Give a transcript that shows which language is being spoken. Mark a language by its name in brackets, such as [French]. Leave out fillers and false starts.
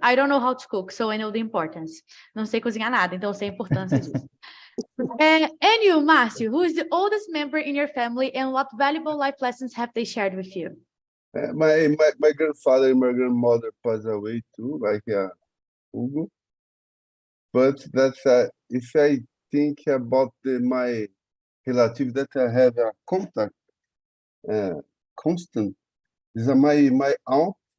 [English] I don't know how to cook, so I know the importance. [Portuguese] Não sei cozinhar nada, então sei a importância disso. [English] And you, Márcio, who is the oldest member in your family and what valuable life lessons have they shared with you? My grandfather and my grandmother passed away too, like Hugo. But that's if I think about my relative that I have a contact constant is my aunt.